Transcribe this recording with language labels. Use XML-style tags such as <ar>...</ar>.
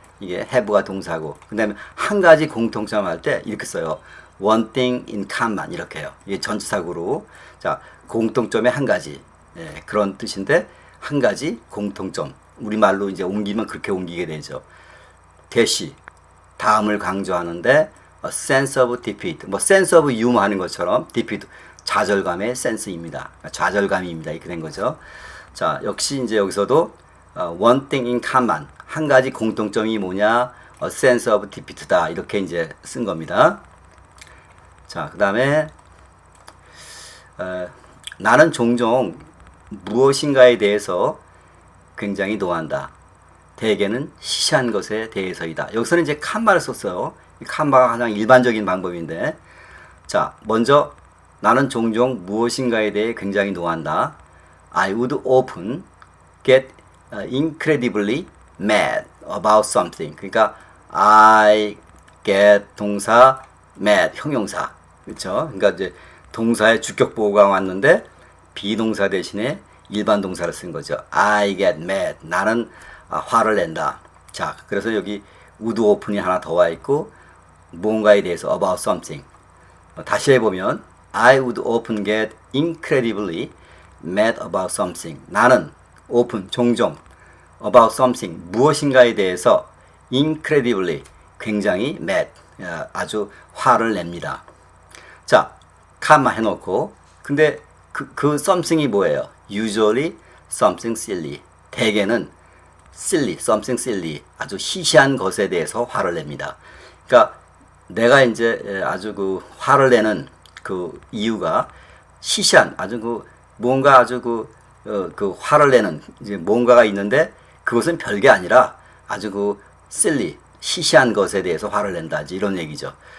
<ko>이게 have가 동사고. 그 다음에 한 가지 공통점 할 때 이렇게 써요.</ko> <en>one thing in common.</en> <ko>이렇게 해요. 이게 전치사구로. 자, 공통점의 한 가지. 예, 그런 뜻인데, 한 가지 공통점. 우리말로 이제 옮기면 그렇게 옮기게 되죠. 대시. 다음을 강조하는데,</ko> <en>a sense of defeat. 뭐, sense of humor</en> <ko>하는 것처럼,</ko> <en>defeat.</en> <ko>좌절감의 센스입니다. 좌절감입니다. 이렇게 된 거죠. 자, 역시 이제 여기서도 one thing in common. 한 가지 공통점이 뭐냐?</ko> <en>a sense of defeat</en> <ko>다. 이렇게 이제 쓴 겁니다. 자, 그 다음에 나는 종종 무엇인가에 대해서 굉장히 노한다. 대개는 시시한 것에 대해서이다. 여기서는 이제 칸마를 썼어요. 이 칸마가 가장 일반적인 방법인데, 자, 먼저 나는 종종 무엇인가에 대해 굉장히 노한다.</ko> <en>I would often get incredibly mad about something.</en> <ko>그러니까</ko> <en>I get</en> <ko>동사, mad 형용사. 그렇죠? 그러니까 이제 동사의 주격 보호가 왔는데 비동사 대신에 일반 동사를 쓴 거죠.</ko> <en>I get mad.</en> <ko>나는 화를 낸다. 자, 그래서 여기</ko> <en>would often</en> <ko>이 하나 더 와 있고 뭔가에 대해서</ko> <en>about something.</en> <ko>다시 해보면</ko> <en>I would often get incredibly mad about something.</en> <ko>나는 often 종종</ko> <en>about something</en> <ko>무엇인가에 대해서 incredibly 굉장히 mad 아주 화를 냅니다. 자, 카마 해놓고 근데 그 something이 뭐예요?</ko> <en>Usually something silly.</en> <ko>대개는 silly,</ko> <en>something silly</en> <ko>아주 시시한 것에 대해서 화를 냅니다. 그러니까 내가 이제 아주 그 화를 내는 그 이유가 시시한 아주 그 뭔가 아주 그 화를 내는 이제 뭔가가 있는데 그것은 별게 아니라 아주 그 silly 시시한 것에 대해서 화를 낸다 이런 얘기죠.</ko>